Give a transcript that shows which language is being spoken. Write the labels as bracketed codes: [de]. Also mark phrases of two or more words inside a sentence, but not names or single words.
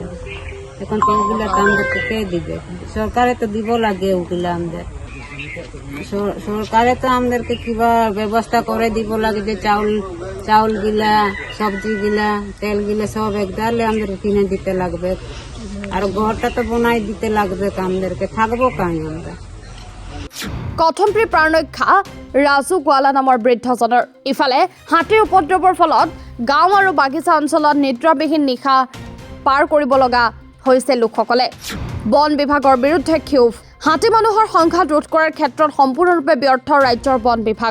[bn] এখন তো ওগুলা তো আমাদেরকে কে দিবে? সরকারে তো দিব লাগে ওগুলা আমাদের। সরকারে তো আমাদেরকে কিবা ব্যবস্থা করে দিব লাগে, যে চাউল গিলা, সবজি গিলা, তেল গিলা সব একদালে আমাদের কিনে দিতে লাগবে। আর ঘরটা তো বনাই দিতে লাগবে আমাদেরকে। থাকবো কাই আমরা? [as] কথমপ্ৰী প্ৰাণৰক্ষা ৰাজু গোৱালা নামৰ বৃদ্ধজনৰ। ইফালে হাতীৰ উপদ্ৰৱৰ ফলত গাঁও আৰু বাগিচা অঞ্চলত নিদ্ৰাবিহীন নিশা পাৰ কৰিব লগা হৈছে লোকসকলে। বন বিভাগৰ বিৰুদ্ধে ক্ষোভ। হাতী মানুহৰ সংঘাত ৰোধ কৰাৰ ক্ষেত্ৰত সম্পূৰ্ণৰূপে ব্যৰ্থ ৰাজ্যৰ বন বিভাগ।